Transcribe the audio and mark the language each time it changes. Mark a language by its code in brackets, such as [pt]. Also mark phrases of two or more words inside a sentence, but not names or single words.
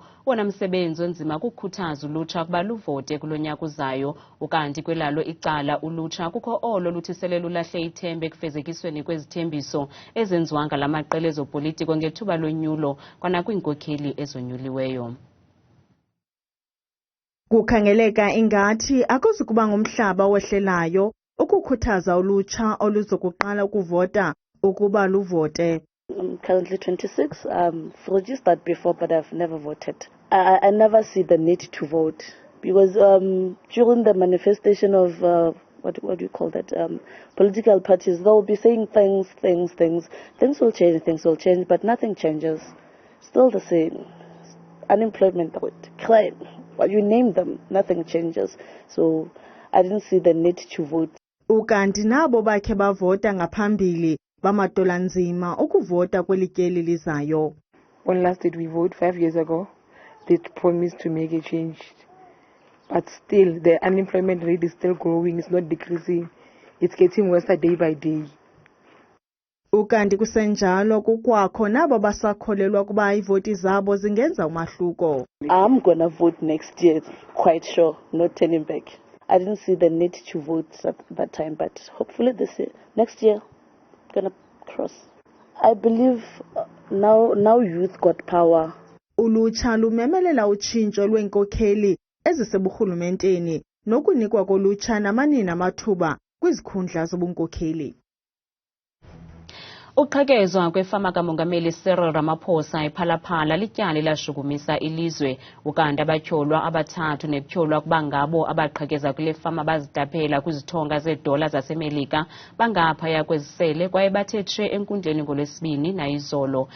[xh] Wona msebenzi onzima kukhuthaza ulutsha ukuba luvote kulonyaka ozayo, ukanti kwelalo icala ulutsha kukho olo luthisele lulahle ithembe ekufezekisweni kwezithembiso ezenziwa ngala maqela ezopolitiko ngethuba lonyulo kwanakwiinkokheli ezonyuliweyo. Kukhangeleka ingathi akuzukuba ngumhlaba owehlelayo ukukhuthaza ulutsha oluzokuqala ukuvota ukuba luvote. [en] I'm currently 26. I've registered before, but I've never voted. I never see the need to vote because during the manifestation of what do you call that? Political parties, they'll be saying things. Things will change, but nothing changes. Still the same. Unemployment rate, crime, what you name them, nothing changes. So I didn't see the need to vote. [xh] Ukanti nabo bakhe bavota ngaphambili bamatolanzima ukuvota kwelityeli lizayo. [en] When last did we vote? 5 years ago. They promised to make a change. But still, the unemployment rate is still growing. It's not decreasing. It's getting worse day by day. [xh] Ukanti kusenjalo kukwakho nabo basakholelwa kuba ivoti zabo zingenza umahluko. [en] I'm gonna vote next year, quite sure, not turning back. I didn't see the need to vote at that time, but hopefully next year, gonna cross. I believe now youth got power. [xh] Ulutsha lumemelela utshintsho lweenkokheli eziseburhulumenteni nokunikwa kolutsha namanina amathuba kwizikhundla zobunkokheli. Uqhekezwa kwefama kamongameli Cyril Ramaphosa ePhala-Phala lityali lashukumisa ilizwe, ukanti abatyholwa abathathu netyholwa kuba ngabo abaqhekeza kule fama bazidaphela kwizithonga zeedola zaseMelika bangaphaya kwezisele kwaye bathe enkundleni ngoLwesibini nayizolo.